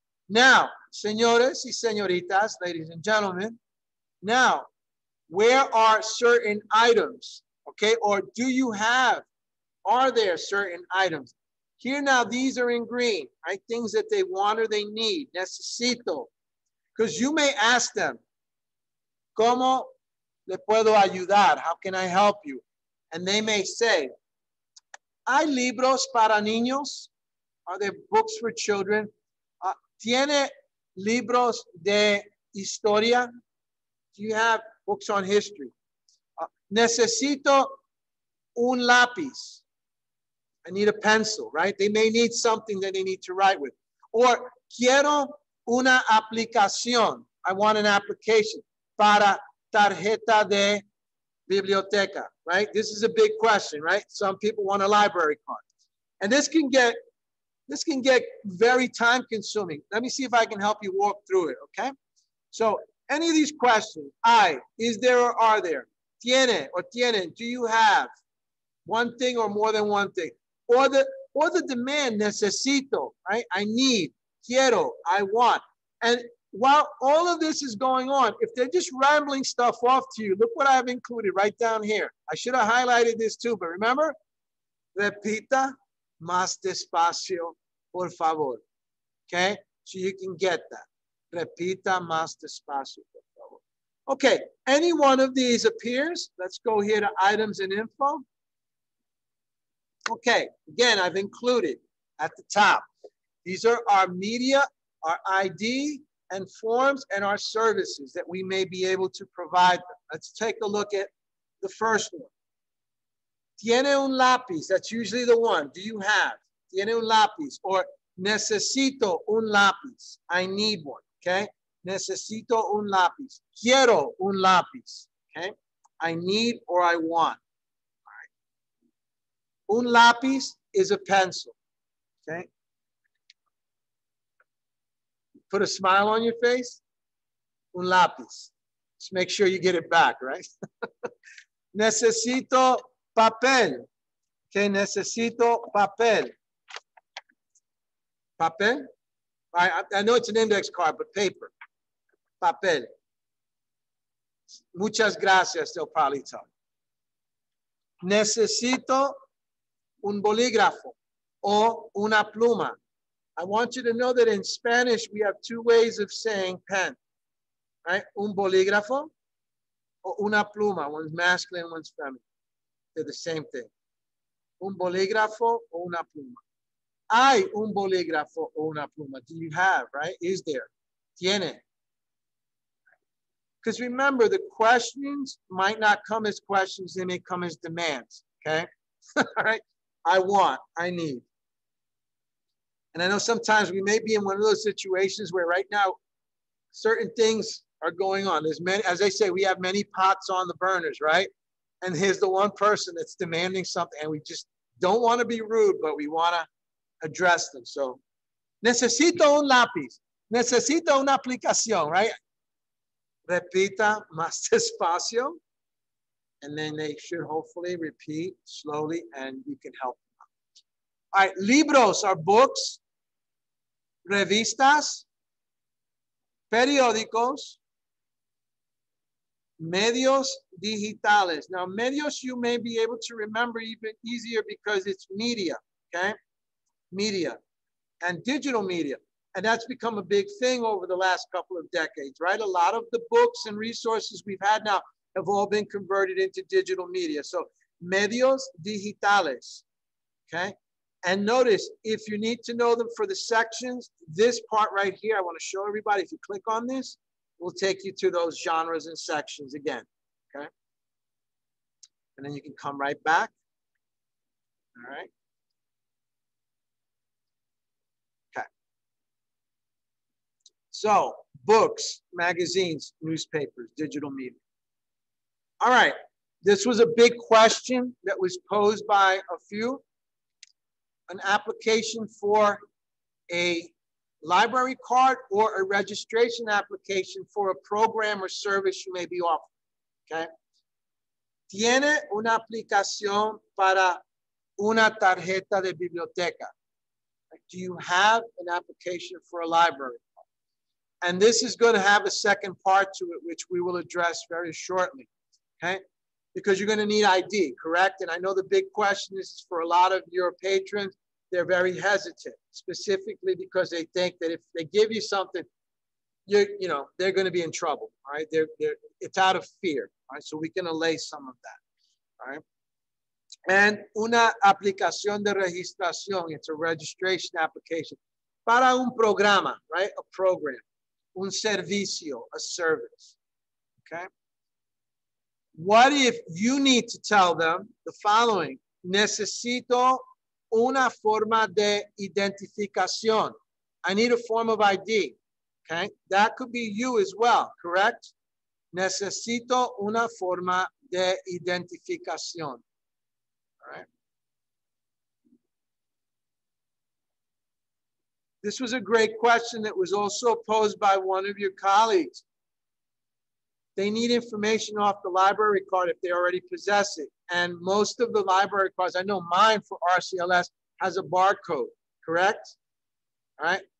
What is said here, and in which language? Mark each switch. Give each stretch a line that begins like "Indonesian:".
English: Now,
Spanish: señores y señoritas,
English: ladies and gentlemen, now, where are certain items? Okay, or do you have, are there certain items? Here now, these are in green, right? Things that they want or they need, necesito. Because you may ask them,
Spanish: ¿cómo le puedo ayudar?
English: How can I help you? And they may say,
Spanish: ¿hay libros para niños?
English: Are there books for children?
Spanish: ¿Tiene libros de historia?
English: Do you have books on history?
Spanish: Necesito un lápiz.
English: I need a pencil, right? They may need something that they need to write with.
Spanish: Or quiero una aplicación.
English: I want an application
Spanish: para tarjeta de biblioteca,
English: right? This is a big question, right? Some people want a library card. And this can get very time consuming. Let me see if I can help you walk through it, okay? So any of these questions, is there or are there? Tiene or tienen, do you have one thing or more than one thing? Or the demand, necesito, right? I need. Quiero, I want. And while all of this is going on, if they're just rambling stuff off to you, look what I've included right down here. I should have highlighted this too, but remember,
Spanish: repita más despacio, por favor.
English: Okay, so you can get that.
Spanish: Repita más despacio, por favor.
English: Okay, any one of these appears. Let's go here to items and info. Okay, again, I've included at the top. These are our media, our ID, and forms, and our services that we may be able to provide them. Let's take a look at the first one.
Spanish: Tiene un lápiz,
English: that's usually the one. Do you have?
Spanish: Tiene un lápiz, or necesito un lápiz.
English: I need one, okay?
Spanish: Necesito un lápiz. Quiero un lápiz,
English: okay? I need or I want. All right. Un lápiz is a pencil, okay? Put a smile on your face. Un lápiz. Just make sure you get it back, right?
Spanish: Necesito papel. Okay, necesito papel.
English: Papel? I know it's an index card, but paper. Papel.
Spanish: Muchas gracias,
English: they'll probably tell you.
Spanish: Necesito un bolígrafo o una pluma.
English: I want you to know that in Spanish, we have two ways of saying pen, right? Un bolígrafo or una pluma. One's masculine, one's feminine. They're the same thing.
Spanish: Un bolígrafo o una pluma. Hay un bolígrafo o una pluma.
English: Do you have, right? Is there? Tiene. Because remember, the questions might not come as questions. They may come as demands, okay? All right? I want, I need. And I know sometimes we may be in one of those situations where right now certain things are going on. There's many, as I say, we have many pots on the burners, right? And here's the one person that's demanding something, and we just don't want to be rude, but we want to address them.
Spanish: So, necesito un lápiz. Necesito una aplicación, right? Repita más despacio.
English: And then they should hopefully repeat slowly, and you can help them out. All right, libros are books.
Spanish: Revistas, periódicos, medios digitales.
English: Now, medios you may be able to remember even easier because it's media, okay? Media and digital media. And that's become a big thing over the last couple of decades, right? A lot of the books and resources we've had now have all been converted into digital media. So, medios digitales, okay? And notice, if you need to know them for the sections, this part right here, I want to show everybody, if you click on this, will take you to those genres and sections again, okay? And then you can come right back, all right? Okay. So, books, magazines, newspapers, digital media. All right, this was a big question that was posed by a few. An application for a library card or a registration application for a program or service you may be offering, okay?
Spanish: Tiene una aplicación para una tarjeta de biblioteca.
English: Do you have an application for a library card? And this is going to have a second part to it, which we will address very shortly, okay? Because you're going to need ID, correct? And I know the big question is for a lot of your patrons, they're very hesitant, specifically because they think that if they give you something, you know, they're going to be in trouble, all right? It's out of fear, all right? So we can allay some of that, all right?
Spanish: And una aplicación de registración,
English: it's a registration application
Spanish: para un programa, right?
English: A program, un servicio, a service, okay? What if you need to tell them the following?
Spanish: Necesito una forma de identificación.
English: I need a form of ID, okay? That could be you as well, correct?
Spanish: Necesito una forma de identificación,
English: all right? This was a great question that was also posed by one of your colleagues. They need information off the library card if they already possess it. And most of the library cards, I know mine for RCLS has a barcode, correct? All right.